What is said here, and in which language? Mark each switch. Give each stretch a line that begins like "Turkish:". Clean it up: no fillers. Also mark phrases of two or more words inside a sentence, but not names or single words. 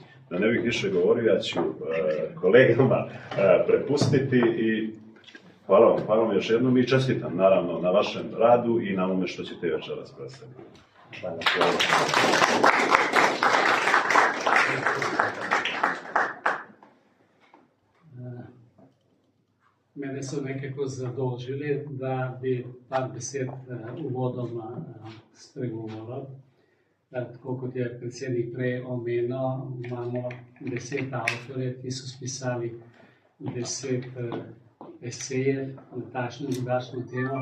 Serbian: Da ne bih više govorio, ja ću kolegama prepustiti i hvala vam još jednom i čestitam naravno na vašem radu i na ovome što ćete večeras predstaviti. Hvala.
Slovenian: Mene so nekako zadolžili, da bi par besed uvodoma spregovoril. Tako kot je predsednik prej omenil, imamo 10 avtorjev, ki so spisali 10 esejev na takšno in drugačno temo.